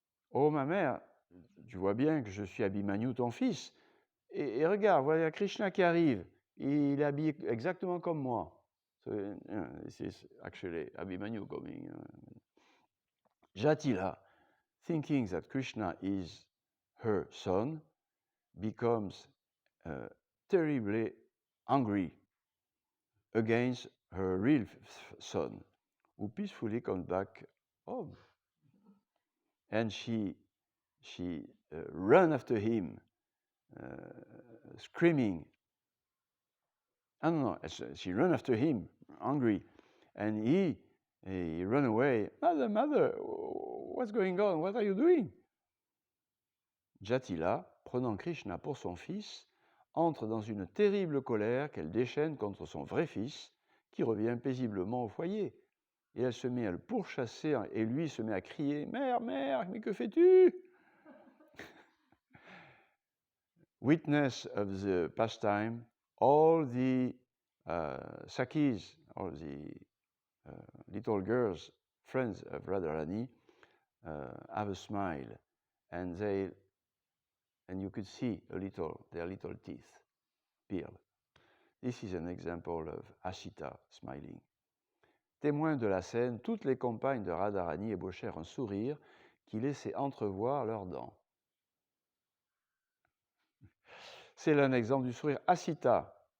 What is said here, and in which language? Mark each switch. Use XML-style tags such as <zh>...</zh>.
<fr>Oh ma mère, tu vois bien que je suis Abhimanyu, ton fils, et regarde, voilà Krishna qui arrive, il est habillé exactement comme moi."</fr> <en>So, this is actually Abhimanyu coming. Jatila, thinking that Krishna is her son, becomes terribly angry against her real son, who peacefully comes back home. And she she ran after him, screaming. No, she ran after him, angry, and he ran away. Mother, what's going on? What are you doing?</en> <fr>Jatila, prenant Krishna pour son fils, entre dans une terrible colère qu'elle déchaîne contre son vrai fils, qui revient paisiblement au foyer. Et elle se met à le pourchasser, et lui se met à crier « Mère, mère, mais que fais-tu</fr> <en>» Witness of the pastime, all the Sakis, all the little girls, friends of Radharani, have a smile, and you could see their little teeth peeled. This is an example of Ashita smiling.</en> <fr>Témoins de la scène, toutes les compagnes de Radharani ébauchèrent un sourire qui laissait entrevoir leurs dents. C'est là un exemple du sourire Asita.</fr>